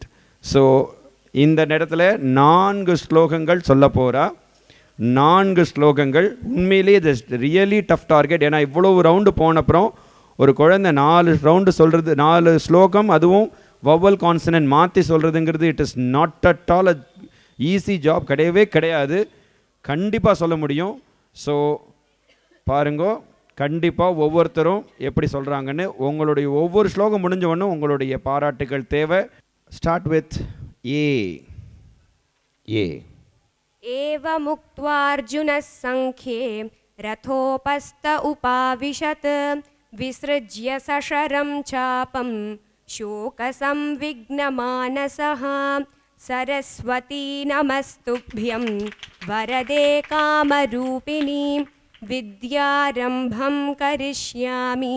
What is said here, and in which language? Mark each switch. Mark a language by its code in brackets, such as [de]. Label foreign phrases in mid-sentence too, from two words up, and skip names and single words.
[ta] ஸோ இந்த இடத்துல 4 ஸ்லோகங்கள் சொல்ல போகிறா. 4 ஸ்லோகங்கள் உண்மையிலேயே இது [en] really tough target. [ta] ஏன்னா இவ்வளோ ரவுண்டு போனப்புறம் ஒரு குழந்தை 4 ரவுண்டு சொல்கிறது, 4 ஸ்லோகம், அதுவும் [en] vowel consonant [ta] மாற்றி சொல்கிறதுங்கிறது [en] it is not at all a easy job. [ta] கிடையவே கிடையாது. கண்டிப்பாக சொல்ல முடியும். ஸோ பாருங்கோ, கண்டிப்பாக ஒவ்வொருத்தரும் எப்படி சொல்கிறாங்கன்னு உங்களுடைய ஒவ்வொரு ஸ்லோகம் முடிஞ்ச உடனே உங்களுடைய பாராட்டுகள் தேவை. [en] start with A. A [sa] एवमुक्त्वार्जुनः सङ्ख्ये रथोपस्थ उपाविशत् विसृज्य सशरं चापं शोकसंविघ्नमानसः सरस्वती नमस्तुभ्यं वरदे कामरूपिणी विद्यारम्भं करिष्यामि